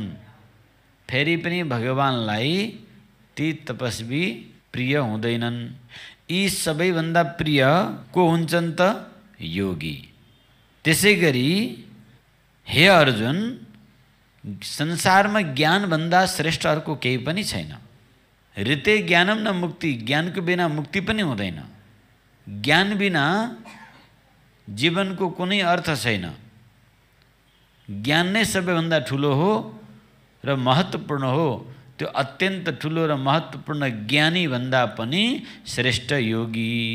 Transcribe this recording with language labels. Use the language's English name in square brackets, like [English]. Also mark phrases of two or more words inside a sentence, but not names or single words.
[Nepali] फेरि पनि भगवानलाई ती तपस्वी प्रिय हुँदैनन्। यी सबैभन्दा प्रिय को हुन्छन् त? योगी। त्यसैगरी हे अर्जुन, संसारमा ज्ञानभन्दा श्रेष्ठ अर्को केही पनि छैन। [Sanskrit] ऋते ज्ञानम न मुक्ति, [Nepali] ज्ञानको बिना मुक्ति पनि हुँदैन। ज्ञान बिना जीवनको कुनै अर्थ छैन। ज्ञान नै सबैभन्दा ठुलो हो र महत्त्वपूर्ण हो। त्यो अत्यन्त ठुलो र महत्त्वपूर्ण ज्ञानी भन्दा पनि श्रेष्ठ योगी।